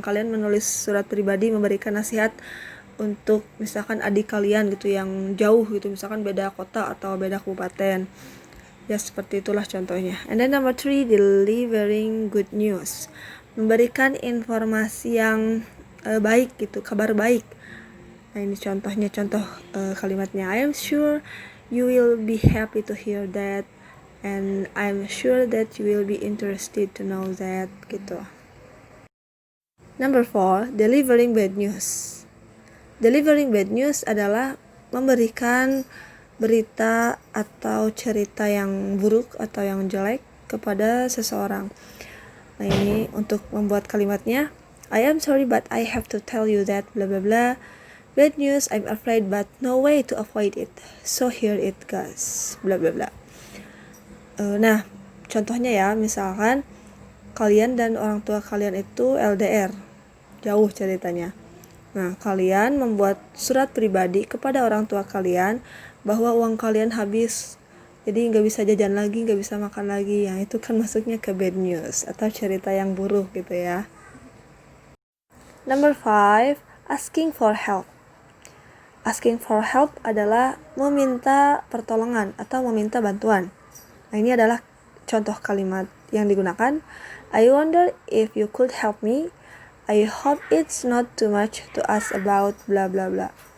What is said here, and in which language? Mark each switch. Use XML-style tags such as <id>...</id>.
<id>Kalian menulis surat pribadi memberikan nasihat untuk misalkan adik kalian gitu yang jauh gitu, misalkan beda kota atau beda kabupaten. Ya seperti itulah contohnya.</id> <en>And then number 3, delivering good news.</en> <id>Memberikan informasi yang baik gitu, kabar baik. Nah ini contohnya, contoh kalimatnya.</id> <en>I am sure you will be happy to hear that, and I'm sure that you will be interested to know that gitu. Number 4, delivering bad news. Delivering bad news</en> <id>adalah memberikan berita atau cerita yang buruk atau yang jelek kepada seseorang. Nah ini untuk membuat kalimatnya.</id> <en>I am sorry but I have to tell you that blah blah blah. Bad news, I'm afraid but no way to avoid it. So here it goes. Blah blah blah.</en> <id>Nah contohnya ya, misalkan kalian dan orang tua kalian itu LDR, jauh ceritanya. Nah kalian membuat surat pribadi kepada orang tua kalian bahwa uang kalian habis, jadi nggak bisa jajan lagi, nggak bisa makan lagi. Yang itu kan masuknya ke bad news atau cerita yang buruk gitu ya.</id> <en>Number 5, asking for help. Asking for help</en> <id>adalah meminta pertolongan atau meminta bantuan. Nah ini adalah contoh kalimat yang digunakan.</id> <en>I wonder if you could help me. I hope it's not too much to ask about blah blah blah.</en>